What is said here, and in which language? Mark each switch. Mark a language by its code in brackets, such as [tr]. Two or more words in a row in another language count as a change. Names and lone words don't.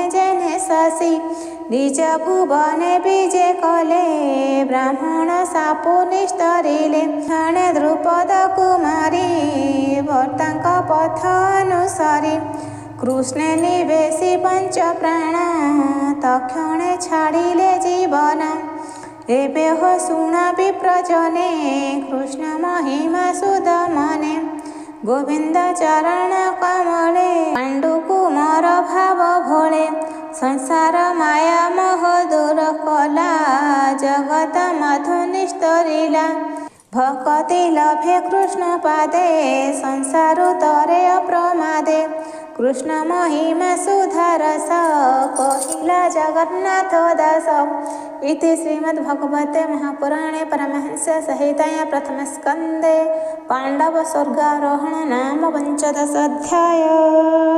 [or] ଯେନେ ଶଶି ନିଜ ଭୁବନେ ବିଜେ କଲେ ବ୍ରାହ୍ମଣ ସାପୁ ନିସ୍ତରିଲେ କ୍ଷଣେ ଦ୍ରୁପଦ କୁମାରୀ ଭର୍ତ୍ତାଙ୍କ ପଥ ଅନୁସରି କୃଷ୍ଣ ନିବେଶି ପଞ୍ଚ ପ୍ରାଣ ତକ୍ଷଣେ ଛାଡ଼ିଲେ ଜୀବନ ଏବେ ହୋ ଶୁଣ ବିପ୍ରଜନେ କୃଷ୍ଣ ମହିମା ସୁଧ ମନେ ଗୋବିନ୍ଦ ଚରଣ କମଳେ ପାଣ୍ଡୁ କୁମାର ଭାବ ଭୋଳେ ସଂସାର ମାୟା ମୋହ ଦୂର କଲା ଜଗତ ମଧୁ ନିସ୍ତରିଲା ଭକ୍ତି ଲଭେ କୃଷ୍ଣ ପାଦେ ସଂସାର ତରେ ଅପ୍ରମାଦେ କୃଷ୍ଣ ମହିମା ସୁଧରସ କହିଲା ଜଗନ୍ନାଥ ଦାସ [sa] इति श्रीमद्भगवते महापुराणे परमहंस संहितायां प्रथमस्कन्धे पाण्डव स्वर्गारोहण नाम 15 अध्याय।